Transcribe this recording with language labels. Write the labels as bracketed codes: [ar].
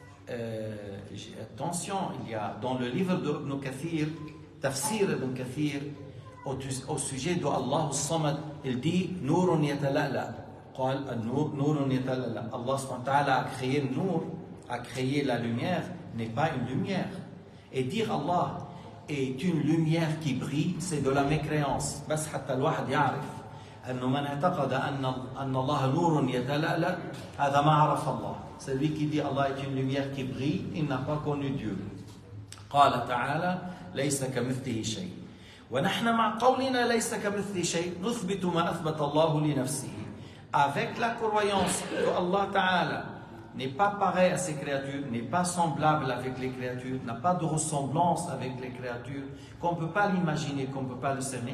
[fr] attention, il y a dans le livre de Ibn Kathir, Tafsir Ibn Kathir, au sujet de Allah al-Samad, il dit [ar] Nourun yatalala. [fr] Allah subhanahu wa ta'ala a créé le nour, a créé la lumière, n'est pas une lumière. Et dire Allah est une lumière qui brille, c'est de la mécréance. [ar] بس حتى الواحد يعرف أنه من اعتقد أن الله نور يتلألأ هذا ما عرف الله. [fr] Celui qui dit Allah est une lumière qui brille, il n'a pas connu Dieu. [ar] قال تعالى ليس كمثله شيء. ونحن مع قولنا ليس كمثله شيء نثبت ما أثبت الله لنفسه. [fr] Avec la croyance que Allah Ta'ala n'est pas pareil à ses créatures, n'est pas semblable avec les créatures, n'a pas de ressemblance avec les créatures, qu'on ne peut pas l'imaginer, qu'on ne peut pas le cerner.